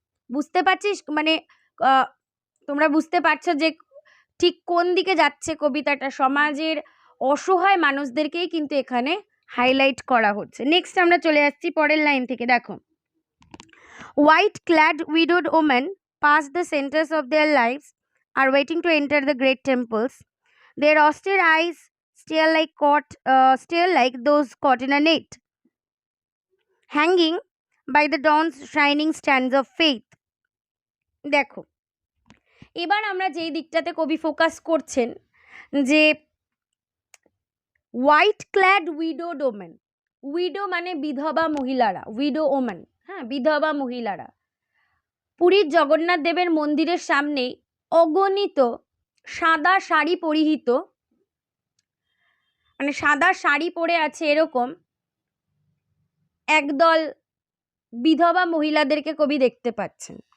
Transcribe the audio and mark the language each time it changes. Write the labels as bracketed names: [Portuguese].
[Bangla] বুঝতে পারছিস, মানে তোমরা বুঝতে পারছো যে ঠিক কোন দিকে যাচ্ছে কবিতাটা? সমাজের অসহায় মানুষদেরকেই কিন্তু এখানে হাইলাইট করা হচ্ছে। নেক্সট আমরা চলে যাচ্ছি পরের লাইন থেকে। দেখো, [English] White clad widowed women pass the centres of their lives are waiting to enter the great temples. Their austere eyes stare like those caught in a net, hanging by the dawn's shining strands of faith. [Bangla] দেখো, এবার আমরা যেই দিকটাতে কবি focus করছেন, যে [English] white clad widowed women, [Bangla] widow মানে বিধবা মহিলারা, উইডো ওমেন, হ্যাঁ, বিধবা মহিলারা পুরীর জগন্নাথ দেবের মন্দিরের সামনে অগণিত সাদা শাড়ি পরিহিত, মানে সাদা শাড়ি পরে আছে এরকম একদল বিধবা মহিলাদেরকে কবি দেখতে পাচ্ছেন।